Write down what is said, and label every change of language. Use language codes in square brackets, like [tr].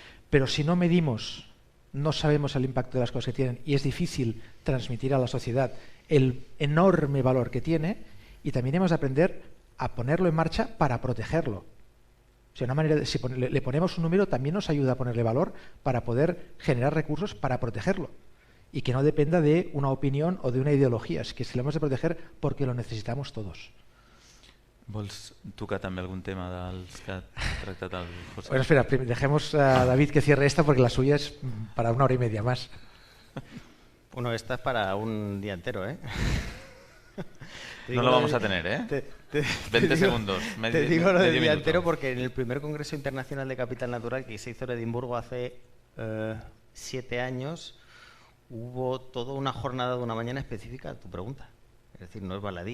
[es] Pero si no medimos, no sabemos el impacto de las cosas que tienen y es difícil transmitir a la sociedad el enorme valor que tiene, y también hemos de aprender a ponerlo en marcha para protegerlo. O sea, si le ponemos un número, también nos ayuda a ponerle valor para poder generar recursos para protegerlo. Y que no dependa de una opinión o de una ideología, es que se lo hemos de proteger porque lo necesitamos todos. [ca] Vols tocar també algun tema dels que ha tractat el José? [es] Bueno, espera, dejemos a David que cierre esta porque la suya es para 1 hora y media más. Bueno, esta es para un día entero, ¿eh? No lo vamos a tener, ¿eh? 20 segundos. Te digo lo del día entero porque en el primer Congreso Internacional de Capital Natural que se hizo en Edimburgo hace 7 años, hubo toda una jornada de una mañana específica a tu pregunta. Es decir, no es baladí.